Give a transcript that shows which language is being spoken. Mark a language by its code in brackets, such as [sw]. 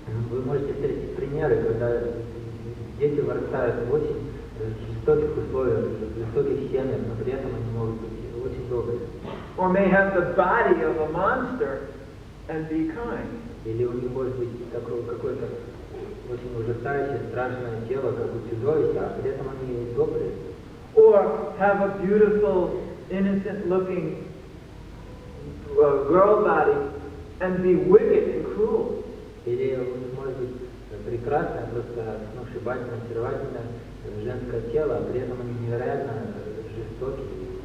[ru] Вы можете встретить примеры, когда дети вырастают в очень жестоких условиях, в жестоких семьях, но при этом они могут быть очень добрые. [en] Or may have the body of a monster and be kind. [ru] Или у них может быть какое-то очень ужасающее, страшное тело, как у чудовища, а при этом они добрые. [en] Or have a beautiful, innocent-looking girl body and be wicked and cruel. [ru] Или у них может быть прекрасное, просто сногсшибательное, очаровательное женское тело, а при этом они невероятно жестокие.